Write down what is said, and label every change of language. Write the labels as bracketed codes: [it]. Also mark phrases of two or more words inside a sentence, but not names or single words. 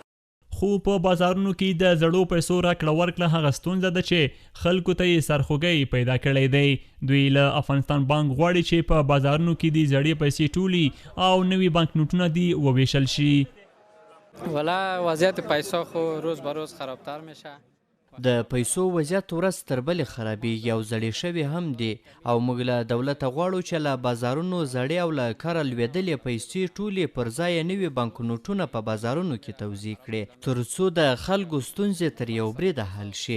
[ps] خو په بازارونو کې د زړو پیسو راکړه ورکړه هغه ستونزه ده چې خلکو ته یې سرخوږی پیدا کړی دی. دوی له افغانستان بانک غواړي چې په بازارونو کې د زړې پیسې ټولي او نوي بانک نوټونه دي وویشل شي. [fa] والا وضعیت پیسو خو روز به روز خرابتر میشه. [ps] د پیسو وضعیت ورځ تر بلې خرابېږي او زړې شوي هم دي او موږ له دولته غواړو چې له بازارونو زړې او له کاره لوېدلې پیسې ټولې پر ځای نوي بانک نوټونه په بازارونو کې توزیع کړي تر څو د خلکو ستونزې تر یو بریده حل شي.